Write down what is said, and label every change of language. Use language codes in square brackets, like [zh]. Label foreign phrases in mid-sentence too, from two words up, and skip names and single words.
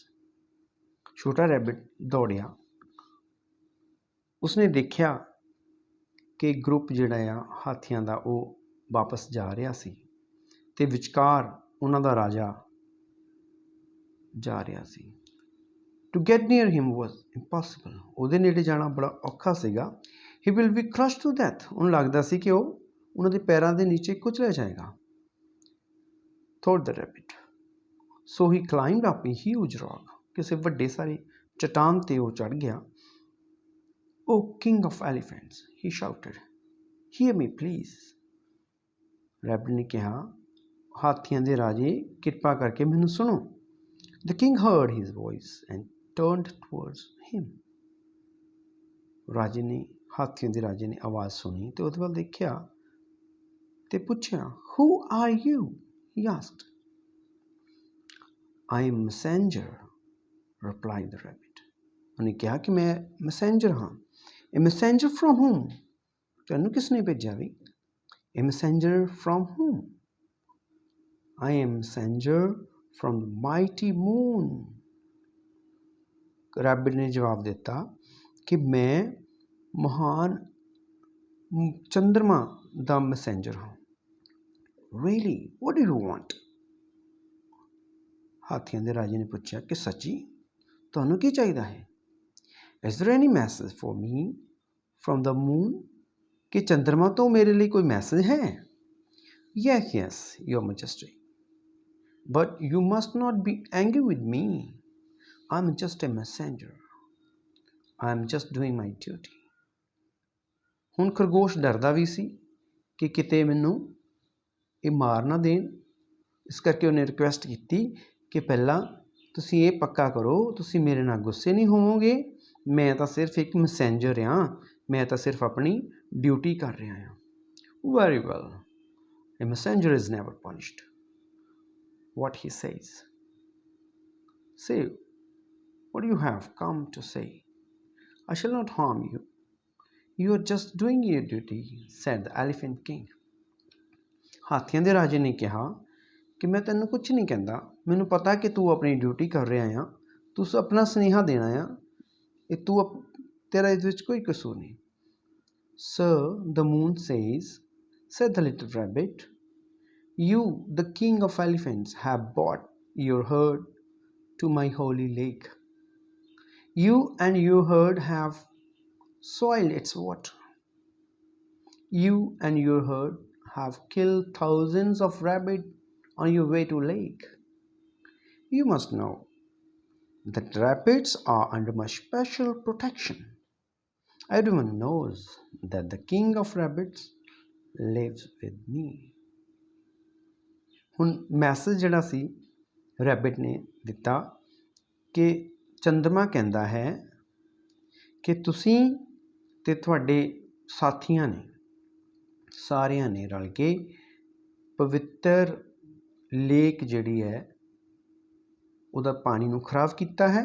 [pa] ਛੋਟਾ ਰੈਬਿਟ ਦੌੜਿਆ। ਉਸਨੇ ਦੇਖਿਆ ਕਿ ਗਰੁੱਪ ਜਿਹੜਾ ਆ ਹਾਥੀਆਂ ਦਾ ਉਹ ਵਾਪਸ ਜਾ ਰਿਹਾ ਸੀ ਤੇ ਵਿਚਕਾਰ ਉਹਨਾਂ ਦਾ ਰਾਜਾ ਜਾ ਰਿਹਾ ਸੀ। [en] To get near him was impossible. [pa] ਉਹਦੇ ਨੇੜੇ ਜਾਣਾ ਬੜਾ ਔਖਾ ਸੀਗਾ। [en] He will be crushed to death. [pa] ਉਹਨੂੰ ਲੱਗਦਾ ਸੀ ਕਿ ਉਹ ਉਹਨਾਂ ਦੇ ਪੈਰਾਂ ਦੇ ਨੀਚੇ ਕੁਚਲਿਆ ਜਾਏਗਾ। [en] Thought the rabbit. So he climbed up a huge rock. [pa] ਕਿਸੇ ਵੱਡੇ ਸਾਰੇ ਚਟਾਨ ਤੇ ਉਹ ਚੜ੍ਹ ਗਿਆ। [en] Oh king of elephants, he shouted. Hear me please. [pa] ਰੈਬਿਟ ਨੇ ਕਿਹਾ ਹਾਥੀਆਂ ਦੇ ਰਾਜੇ ਕਿਰਪਾ ਕਰਕੇ ਮੈਨੂੰ ਸੁਣੋ। [en] The king heard his voice and turned towards him. [pa] ਰਾਜੇ ਨੇ ਹਾਥੀਆਂ ਦੇ ਰਾਜੇ ਨੇ ਆਵਾਜ਼ ਸੁਣੀ ਤੇ ਉਹਦੇ ਵੱਲ ਦੇਖਿਆ ਤੇ ਪੁੱਛਿਆ [en] Who are you? He asked. I am messenger, replied the rabbit. [pa] ਉਹਨੇ ਕਿਹਾ ਕਿ ਮੈਂ ਮੈਸੇਂਜਰ ਹਾਂ। [en] A messenger from whom? [pa] ਤੈਨੂੰ ਕਿਸ ਨੇ ਭੇਜਿਆ ਵੀ? [en] A messenger from whom? I am messenger from the mighty moon. [pa] ਰੈਬਿਟ ਨੇ ਜਵਾਬ ਦਿੱਤਾ ਕਿ ਮੈਂ ਮਹਾਨ ਚੰਦਰਮਾ ਦਾ ਮੈਸੇਂਜਰ ਹਾਂ। [en] Really? What do you want? [pa] ਹਾਥੀਆਂ ਦੇ ਰਾਜੇ ਨੇ ਪੁੱਛਿਆ ਕਿ ਸੱਚੀ ਤੁਹਾਨੂੰ ਕੀ ਚਾਹੀਦਾ ਹੈ? [en] Is there any message for me from the moon? [pa] ਕਿ ਚੰਦਰਮਾ ਤੋਂ ਮੇਰੇ ਲਈ ਕੋਈ ਮੈਸੇਜ ਹੈ? [en] Yes, your majesty. But you must not be angry with me. I'm just a messenger. I'm just doing my duty. [pa] ਹੁਣ ਖਰਗੋਸ਼ ਡਰਦਾ ਵੀ ਸੀ ਕਿ ਕਿਤੇ ਮੈਨੂੰ ਇਹ ਮਾਰ ਨਾ ਦੇਣ। ਇਸ ਕਰਕੇ ਉਹਨੇ ਰਿਕੁਐਸਟ ਕੀਤੀ ਕਿ ਪਹਿਲਾਂ ਤੁਸੀਂ ਇਹ ਪੱਕਾ ਕਰੋ ਤੁਸੀਂ ਮੇਰੇ ਨਾਲ ਗੁੱਸੇ ਨਹੀਂ ਹੋਵੋਗੇ। ਮੈਂ ਤਾਂ ਸਿਰਫ ਇੱਕ ਮੈਸੇਂਜਰ ਹਾਂ। ਮੈਂ ਤਾਂ ਸਿਰਫ ਆਪਣੀ ਡਿਊਟੀ ਕਰ ਰਿਹਾ ਹਾਂ। [en] Very well. A messenger is never punished. What he says. Say, what do you have come to say? I shall not harm you. You are just doing your duty, said the Elephant King. [pa] ਹਾਥੀਆਂ ਦੇ ਰਾਜੇ ਨੇ ਕਿਹਾ ਕਿ ਮੈਂ ਤੈਨੂੰ ਕੁਝ ਨਹੀਂ ਕਹਿੰਦਾ। ਮੈਨੂੰ ਪਤਾ ਕਿ ਤੂੰ ਆਪਣੀ ਡਿਊਟੀ ਕਰ ਰਿਹਾ ਆ। ਤੂੰ ਆਪਣਾ ਸੁਨੇਹਾ ਦੇਣਾ ਆ। ਇਹ ਤੇਰਾ ਇਸ ਵਿੱਚ ਕੋਈ ਕਸੂਰ ਨਹੀਂ। [en] Sir, the moon says, said the little rabbit, you, the king of elephants, have brought your herd to my holy lake. You and your herd have soiled its water. You and your herd have killed thousands of rabbits on your way to lake. You must know that rabbits are under my special protection. Everyone knows that the king of rabbits lives with me. [pa] ਹੁਣ ਮੈਸੇਜ ਜਿਹੜਾ ਸੀ ਰੈਬਿਟ ਨੇ ਦਿੱਤਾ ਕਿ ਚੰਦਰਮਾ ਕਹਿੰਦਾ ਹੈ ਕਿ ਤੁਸੀਂ ਤੇ ਤੁਹਾਡੇ ਸਾਥੀਆਂ ਨੇ ਸਾਰਿਆਂ ਨੇ ਰਲ ਕੇ ਪਵਿੱਤਰ ਲੇਕ ਜਿਹੜੀ ਹੈ ਉਹਦਾ ਪਾਣੀ ਨੂੰ ਖਰਾਬ ਕੀਤਾ ਹੈ।